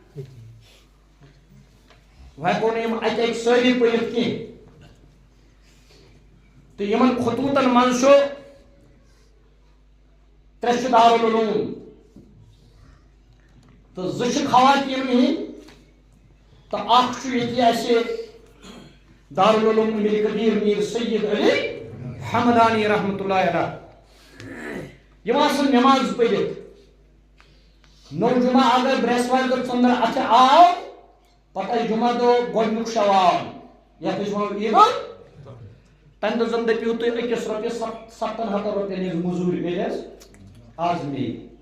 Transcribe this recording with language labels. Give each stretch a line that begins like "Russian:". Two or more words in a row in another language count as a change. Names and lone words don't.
Kashmiri: وۄنۍ ہٮ۪کو نہٕ یِم اَکہِ اَکہِ سٲری پٔرِتھ کینٛہہ تہٕ یِمن خطوٗطن منٛز چھُ ترٛےٚ چھِ دارالعلوم تہٕ زٕ چھِ خواتیٖن ہٕنٛدۍ تہٕ اکھ چھُ ییٚتہِ اَسہِ دارالعلوم امیر کبیر میر سید علی حمدانی
Arabic: رحمۃ اللہ علیہ
Kashmiri: یِم آسن نٮ۪ماز پٔرِتھ نو جمعہ اگر برٛٮ۪سوارِ دۄہ ژٔنٛدٕر اَتھِ آو پتہٕ آسہِ جمعہ دۄہ گۄڈنیُک شوال یتھ أسۍ وَنو عیٖد تمہِ دۄہ زن دٔپِو تُہۍ أکِس رۄپیس 700 رۄپین ہٕنٛز موٚزوٗرۍ میلہِ حظ آز میلہِ